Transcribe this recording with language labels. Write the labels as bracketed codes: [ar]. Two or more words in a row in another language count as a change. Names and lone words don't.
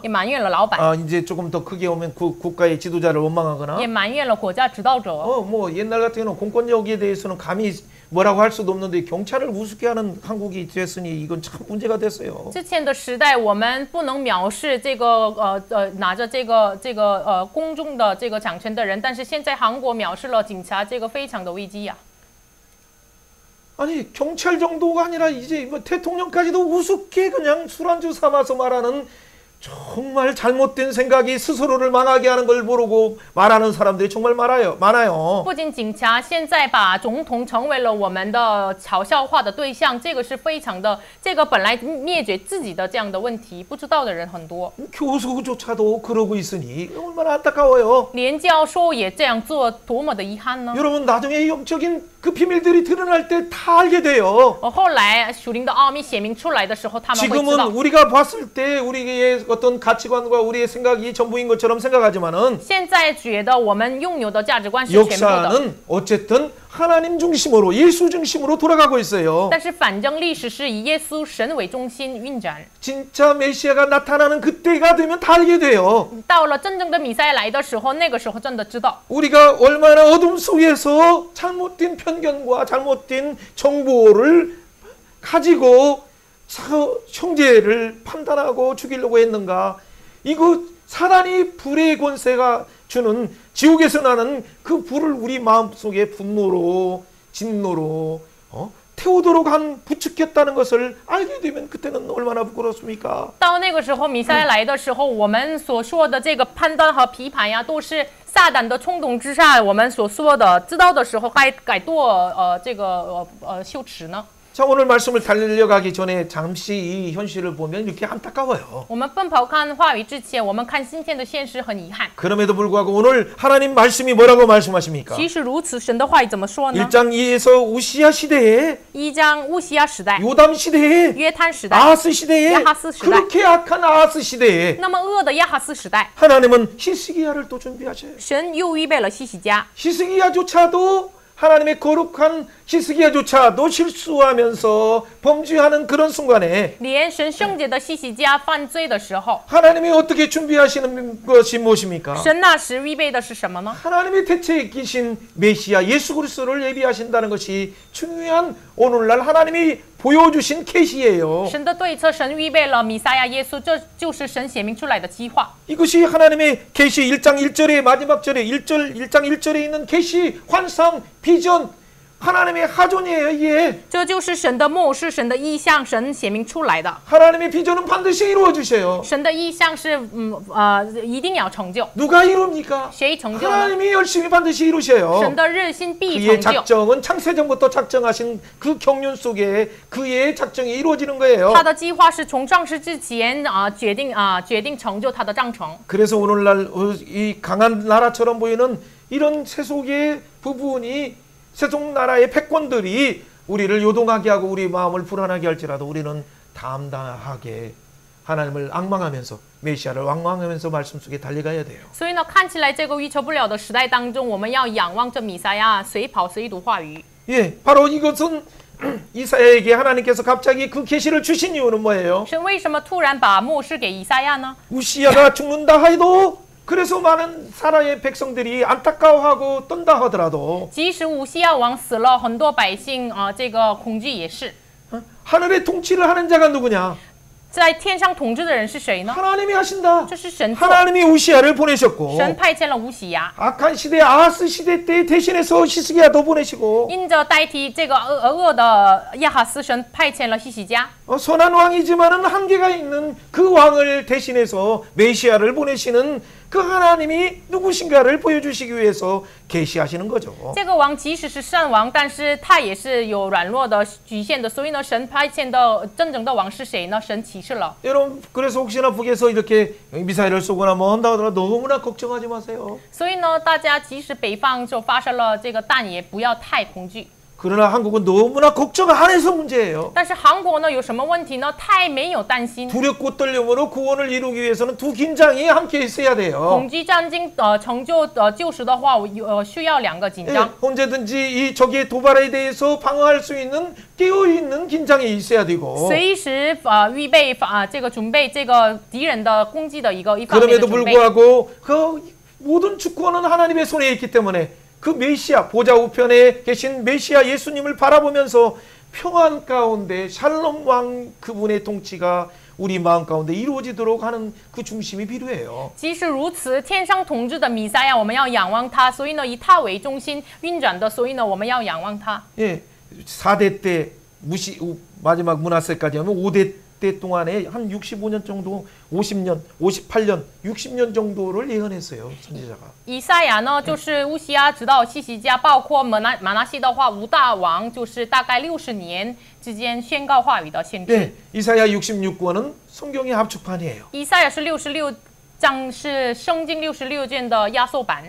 [zh] 也埋怨了老板， [ko] 이제 조금 더 크게 오면 국가의 지도자를 원망하거나 [zh] 也埋怨了国家指导者。 [ko] 뭐 옛날 같은 경우는 공권력에 대해서는 감히 뭐라고 할 수도 없는데 경찰을 우습게 하는 한국이 됐으니 이건 참 문제가 됐어요. [zh] 之前的时代，我们不能藐视这个拿着这个公众的这个掌权的人，但是现在韩国藐视了警察，这个非常的危机呀。 [ko] 아니 경찰 정도가 아니라 이제 뭐 대통령까지도 우습게 그냥 술안주 삼아서 말하는 정말 잘못된 생각이 스스로를 망하게 하는 걸 모르고 말하는 사람들이 정말 많아요. [zh] 不仅警察现在把总统成为了我们的嘲笑话的对象，这个是非常的，这个本来灭绝自己的这样的问题，不知道的人很多。 [ko] 교수조차도 그러고 있으니 얼마나 안타까워요. [zh] 连教授也这样做，多么的遗憾呢？ [ko] 여러분 나중에 영적인 그 비밀들이 드러날 때 다 알게 돼요. [zh] 后来属灵的奥秘显明出来的时候，他们会知道。 [ko] 지금은 우리가 봤을 때 우리의 어떤 가치관과 우리의 생각이 전부인 것처럼 생각하지만은 [zh] 现在觉得我们拥有的价值观是全部的。 [ko] 역사는 어쨌든 하나님 중심으로 예수 중심으로 돌아가고 있어요. [zh] 但是反正历史是以耶稣神为中心运转。 [ko] 진짜 메시아가 나타나는 그때가 되면 다 알게 돼요. [zh] 到了真正的弥赛亚来的时候，那个时候真的知道。 [ko] 우리가 얼마나 어둠 속에서 잘못된 편견과 잘못된 정보를 가지고 형제를 판단하고 죽이려고 했는가. 이거 사단이 불의 권세가 주는 지옥에서 나는 그 불을 우리 마음속에 분노로 진노로 태우도록 한 부추겼다는 것을 알게 되면 그때는 얼마나 부끄럽습니까? [zh] 到那个时候弥赛亚来的时候，我们所说的这个判断和批判呀，都是撒旦的冲动之下，我们所说的知道的时候该多羞耻呢？ [ko] 자, 오늘 말씀을 달려가기 전에 잠시 이 현실을 보면 이렇게 안타까워요. [zh] 我们奔跑看话语之前，我们看今天的现实很遗憾。 [ko] 그럼에도 불구하고 오늘 하나님 말씀이 뭐라고 말씀하십니까? [zh] 即使如此，神的话语怎么说呢？ [ko] 1장 2에서 우시야 시대에 [zh] 1 章乌西亚时代、 [ko] 요담 시대에 [zh] 约坦时代、 [ko] 아하스 시대에 야하스 시대. 그렇게 악한 아하스 시대에 [zh] 那么恶的亚哈斯时代， [ko] 하나님은 히스기야를 또 준비하셔요. [zh] 神又预备了希西家。 [ko] 히스기야조차도 하나님의 거룩한 히스기야조차도 실수하면서 범죄하는 그런 순간에 [zh] 连神圣洁的希西家犯罪的时候， [ko] 하나님이 어떻게 준비하시는 것이 무엇입니까? [zh] 神那时预备的是什么呢？ [ko] 하나님의 대체이신 메시아 예수 그리스도를 예비하신다는 것이 중요한 오늘날 하나님이 보여주신 계시예요. [zh] 神的对策，神预备了弥赛亚耶稣，这就是神显明出来的计划。 [ko] 이것이 하나님의 계시 1장 1절의 마지막 절에 1장 1절에 있는 계시, 환상, 비전, 하나님의 하존이에요, 이게. [zh] 这就是神的末世，神的意象，神显明出来的。 [ko] 하나님의 비전은 반드시 이루어 주세요. [zh] 神的意象是一定要成就。 [ko] 누가 이룹니까? [zh] 谁成就呢？ [ko] 하나님이 열심히 반드시 이루셔요. [zh] 神的热心必 [ko] 그의 [zh] 成就。 [ko] 작정은 창세전부터 작정하신 그 경륜 속에 그의 작정이 이루어지는 거예요. [zh] 他的计划是从创世之前决定成就他的章程。 [ko] 그래서 오늘날 이 강한 나라처럼 보이는 이런 세속의 부분이 세속 나라의 패권들이 우리를 요동하게 하고 우리 마음을 불안하게 할지라도 우리는 담담하게 하나님을 앙망하면서 메시아를 앙망하면서 말씀 속에 달려가야 돼요. [zh] 所以呢，看起来这个预测不了的时代当中，我们要仰望着弥赛亚，随跑随读话语。 [ko] 예, 바로 이것은 이사야에게 하나님께서 갑자기 그 계시를 주신 이유는 뭐예요? [zh] 神为什么突然把末世给以赛亚呢？ [ko] 우시야가 죽는다 하여도 그래서 많은 사라의 백성들이 안타까워하고 떤다 하더라도 [zh] 即使乌西亚王死了，很多百姓这个恐惧也是。 [ko] 하늘의 통치를 하는 자가 누구냐? [zh] 在天上统治的人是谁呢？ [ko] 하나님이 하신다. [zh] 这是神做， [ko] 하나님이 우시야를 보내셨고 [zh] 神派遣了乌西亚， [ko] 악한 시대 아하스 시대 때 대신해서 히스기야도 보내시고 [zh] 因着代替这个恶的亚哈斯，神派遣了希西家。 [ko] 선한 왕이지만은 한계가 있는 그 왕을 대신해서 메시아를 보내시는 그 하나님이 누구신가를 보여주시기 위해서 계시하시는 거죠. [zh] 这个王即使是善王，但是他也是有软弱的、局限的，所以呢，神派遣的真正的王是谁呢？神启示了。 [ko] 여러분 그래서 혹시나 북에서 이렇게 미사일을 쏘거나 뭐 한다 하더라도 너무나 걱정하지 마세요. [zh] 所以呢，大家即使北方就发射了这个弹，也不要太恐惧。 [ko] 그러나 한국은 너무나 걱정 안 해서 문제예요. [zh] 但是韩国呢，有什么问题呢？太没有担心。 [ko] 두렵고 떨림으로 구원을 이루기 위해서는 두 긴장이 함께 있어야 돼요. [zh] 恐惧战经成就救赎的话，需要两个紧张。 [ko] 언제든지 이 적의 도발에 대해서 방어할 수 있는 깨어있는 긴장이 있어야 되고 [zh] 随时预备这个准备这个敌人的攻击的一方面的 [ko] 그럼에도 [zh] 准备。 [ko] 불구하고 그 모든 주권은 하나님의 손에 있기 때문에 그 메시아 보좌 우편에 계신 메시아 예수님을 바라보면서 평안 가운데 샬롬 왕 그분의 통치가 우리 마음 가운데 이루어지도록 하는 그 중심이 필요해요. [zh] 即使如此，天上统治的弥赛亚，我们要仰望他，所以呢，以他为中心运转的，所以呢，我们要仰望他。 [ko] 예, 4대 때 마지막 문하세까지 하면 5대 때 동안에 한 65년 정도, 50년, 58년, 60년 정도를 예언했어요, 선지자가. [zh] 以赛亚呢，就是乌西亚直到希西家，包括马拿西的话，五大王就是大概60年之间宣告话语的先知。 [ko] 네, 이사야 66권은 성경의 합축판이에요. [zh] 以赛亚是66章，是圣经66卷的压缩版。